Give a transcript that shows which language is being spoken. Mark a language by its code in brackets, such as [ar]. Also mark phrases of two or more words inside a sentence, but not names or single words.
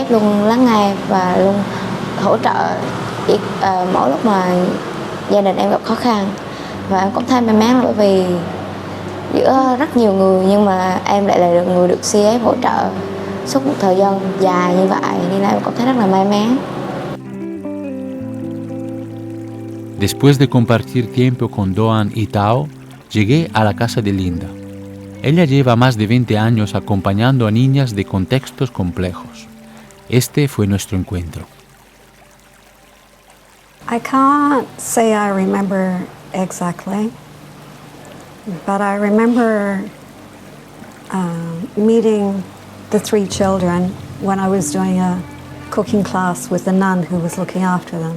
[vi] luôn lắng nghe và luôn hỗ trợ mỗi lúc mà gia đình em gặp khó khăn. Và em cũng thấy may mắn bởi vì giữa rất nhiều người nhưng mà em lại là người được c.e.f. hỗ trợ suốt một thời gian dài như vậy, nên là em cũng thấy rất là may mắn. [es] Después de compartir tiempo con Doan y Thao, llegué a la casa de Linda. Ella lleva más de 20 años acompañando a niñas de contextos complejos. Este fue nuestro encuentro. [en] I can't say I remember exactly, but I remember meeting the 3 children when I was doing a cooking class with the nun who was looking after them.